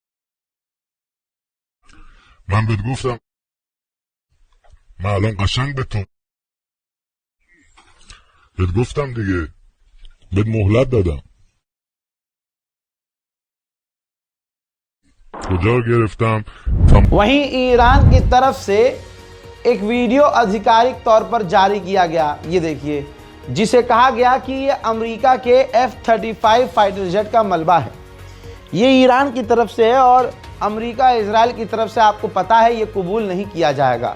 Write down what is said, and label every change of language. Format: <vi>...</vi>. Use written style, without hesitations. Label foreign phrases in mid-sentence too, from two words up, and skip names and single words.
<fa>من بهت گفتم، من الان قشنگ بهت گفتم دیگه، بهت مهلت دادم. کجا گرفتم؟</fa> <hi>वहीं ईरान की तरफ से एक वीडियो आधिकारिक तौर पर जारी किया गया, ये देखिए, जिसे कहा गया कि ये अमेरिका के F-35</hi> <en>fighter jet</en> <hi>का मलबा है। ये ईरान की तरफ से है और अमेरिका इजराइल की तरफ से आपको पता है ये कबूल नहीं किया जाएगा।</hi>